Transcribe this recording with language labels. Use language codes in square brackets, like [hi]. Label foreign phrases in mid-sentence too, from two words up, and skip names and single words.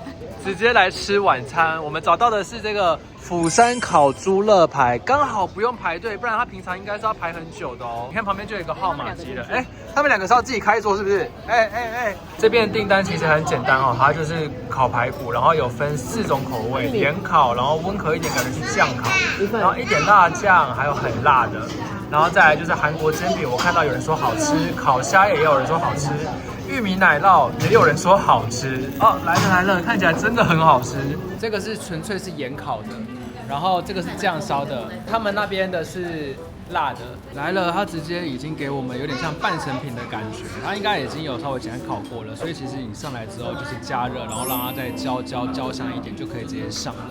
[zh] 直接來吃晚餐，我們找到的是這個釜山烤豬肋排，剛好不用排隊，不然他平常應該是要排很久的哦。你看旁邊就有一個號碼機了，哎，他們兩個是要自己開桌是不是？這邊的訂單其實很簡單哦，它就是烤排骨，然後有分4種口味，連烤，然後溫和一點感覺是醬烤，然後一點辣醬，還有很辣的。然後再來就是韓國煎餅，我看到有人說好吃，烤蝦也有人說好吃，玉米奶酪也有人說好吃哦。來了，看起來真的很好吃。這個是純粹是鹽烤的，然後這個是醬燒的，他們那邊的是辣的。來了，它直接已經給我們有點像半成品的感覺，它應該已經有稍微簡單烤過了，所以其實你上來之後就是加熱，然後讓它再焦香一點就可以直接上了。